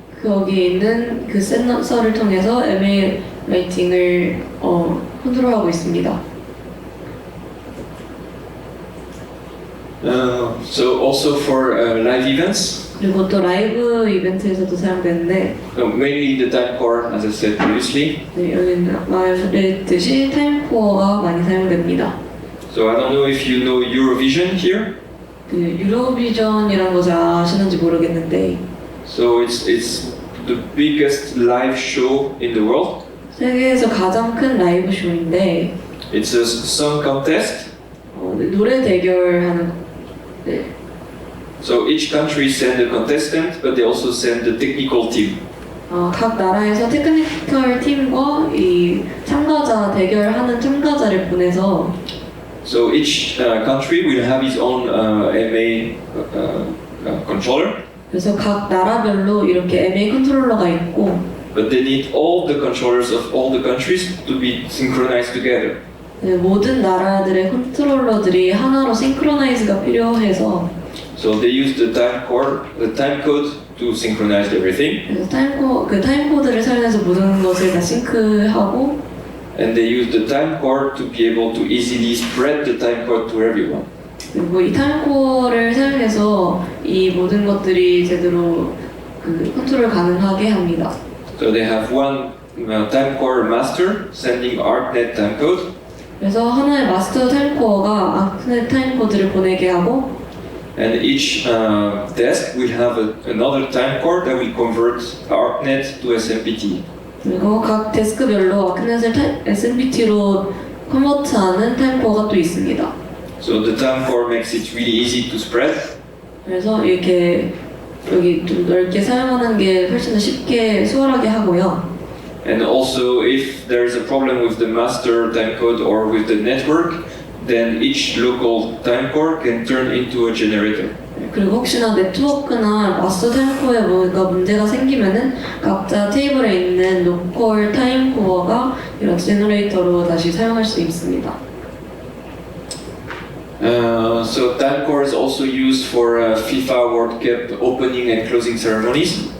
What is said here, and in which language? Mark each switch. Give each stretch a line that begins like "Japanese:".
Korean: 거기 있는 그 센서를 통해서 MA 라이팅을 컨트롤하고 있습니다.
English: So also for live events,
Korean: 그리고 또 라이브 이벤트에서도 사용되는데
English: mainly the time core, as I said previously.
Korean: 여기는 말했듯이 타임 코어가 많이 사용됩니다.
English: So I don't know if you know Eurovision here.
Korean: 그 유로비전이라는 거 잘 아시는지 모르겠는데
English: So it's the biggest live show in the world.
Korean: 세계에서 가장 큰 라이브 쇼인데
English: It's a song contest.
Korean: 노래 대결하는
English: So each country send a contestant, but they also send the technical team.
Korean: 각 나라에서 테크니컬 팀과 이 대결하는 참가자를 보내서
English: So each country will have its own MA controller.
Korean: 그래서 각 나라별로 이렇게 MA 컨트롤러가 있고
English: But they need all the controllers of all the countries to be synchronized together.
Korean: 모든 나라들의 컨트롤러들이 하나로 싱크로나이즈가 필요해서
English: So they use the time code to synchronize everything.
Korean: 그래서 타임 코드를 사용해서 모든 것을 다 싱크하고
English: And they use the time core to be able to easily spread the time code to everyone.
Korean: 그리고 이 타임 코어를 사용해서 이 모든 것들이 제대로 컨트롤 가능하게 합니다.
English: So they have one time core master sending ArcNet time code.
Korean: 그래서 하나의 마스터 타임코어가 아크네 타임코드를 보내게 하고
English: and each desk will have another time core that will convert ArcNet to SMPT.
Korean: 그리고 각 데스크별로 아크넷을 SMPT로 컨버트하는 타임코어가 또 있습니다.
English: So the time core makes it really easy to spread.
Korean: 그래서 이렇게 여기 좀 넓게 사용하는 게 훨씬 더 쉽게 수월하게 하고요.
English: And also, if there is a problem with the master timecode or with the network, then each local time core can turn into a generator.
Korean: 그리고 혹시나 네트워크나 마스터 타임코어에 뭔가 문제가 생기면은 각자 테이블에 있는 로컬 타임코어가 이런 제너레이터로 다시 사용할 수 있습니다.
English: So time core is also used for FIFA World Cup opening and closing ceremonies.